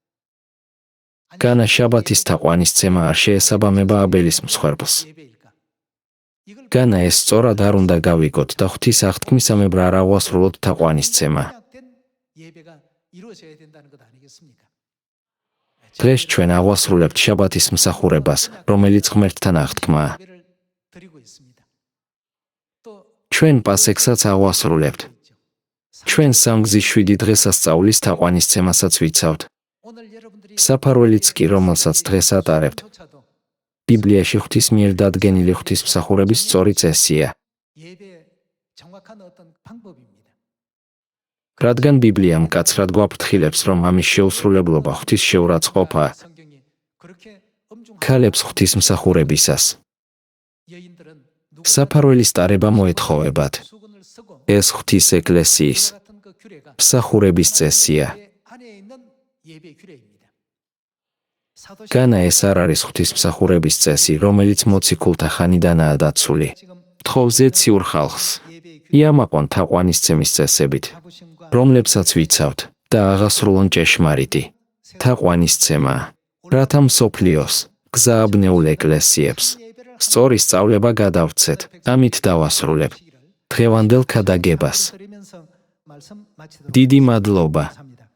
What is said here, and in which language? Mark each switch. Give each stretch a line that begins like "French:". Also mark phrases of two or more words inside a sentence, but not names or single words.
Georgian: განა შაბათის თაყვანისცემა არ შეესაბამება აბელის მსხვერპლს.
Korean: 예배일까? 이걸
Georgian: განა ეს სწორად არ უნდა გავიგოთ და ღვთის აღთქმისამებრ არ აღვასრულოთ თაყვანისცემა.
Korean: 된 예배가 이루어져야 된다는 것 아니겠습니까?
Georgian: დღეს ჩვენ აღვასრულებთ შაბათის მსახურებას, რომელიც ღმერთთან აღთქმაა.
Korean: 예배를 드리고 있습니다. 또
Georgian: ჩვენ პასექსაც აღვასრულებთ. ჩვენ სამგზის 7 დღესასწაულის თაყვანისცემასაც ვიცავთ.
Korean: 오늘 여러분들이
Georgian: საფარველიც კი, რომელსაც დღეს ატარებთ,
Korean: 조차도
Georgian: ბიბლიაში ღვთის მიერ დადგენილი ღვთისმსახურების სწორი წესია.
Korean: 예배의 정확한 어떤 방법입니다.
Georgian: რადგან ბიბლია მკაცრად გვაფრთხილებს, რომ ამის შეუსრულებლობა ღვთის შეურაცხყოფაა,
Korean: 성경이 그렇게 엄중한
Georgian: ქალებს ღვთისმსახურებისას.
Korean: 여인들은
Georgian: საფარველის ტარება მოეთხოვებათ.
Korean: 수건을 쓰고
Georgian: ეს ღვთის ეკლესიის
Korean: 같은 그 규례가
Georgian: მსახურების წესია.
Korean: 안에 있는 예배 규례입니다. 사도
Georgian: განა ეს არ არის ღვთისმსახურების წესი, რომელიც მოციქულთა ხანიდანაა დაცული.
Korean: 지금
Georgian: თხოვზე ციურ ხალხს.
Korean: 예배 규례
Georgian: იამაყონ თაყვანისცემის წესებით,
Korean: 자부심과
Georgian: რომლებსაც ვიცავთ და აღასრულონ ჭეშმარიტი თაყვანისცემა, რათა მსოფლიოს გზააბნეულ ეკლესიებს სწორი სწავლება გადავცეთ, ამით დავასრულებ დღევანდელ ქადაგებას.
Korean: 드리면서 말씀 마치도록
Georgian: დიდი მადლობა.
Korean: 감사합니다.